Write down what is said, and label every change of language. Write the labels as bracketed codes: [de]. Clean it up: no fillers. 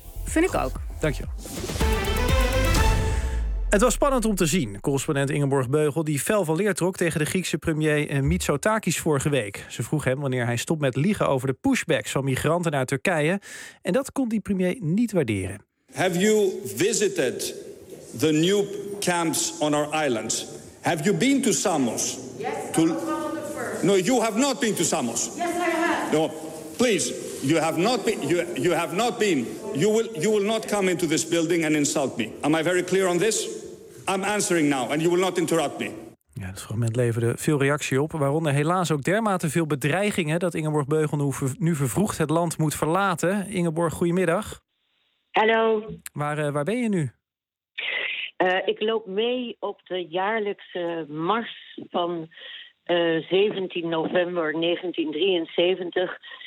[nl] Vind ik ook. Dankjewel. Het was spannend om te zien. Correspondent Ingeborg Beugel die fel van leer trok tegen de Griekse premier Mitsotakis vorige week. Ze vroeg hem wanneer hij stopt met liegen over de pushbacks van migranten naar Turkije. En dat kon die premier niet waarderen. [en] Have you visited the new camps on our islands? Have you been to Samos? Yes, to... I'm first. No, you have not been to Samos. Yes, I have. No, please, you have not been. You have not been. You will not come into this building and insult me. Am I very clear on this? I'm answering now and you will not interrupt me. [nl] Ja, het fragment leverde veel reactie op. Waaronder helaas ook dermate veel bedreigingen dat Ingeborg Beugel nu vervroegd het land moet verlaten. Ingeborg, goedemiddag. Hallo. Waar ben je nu? Ik loop mee op de jaarlijkse mars van 17 november 1973.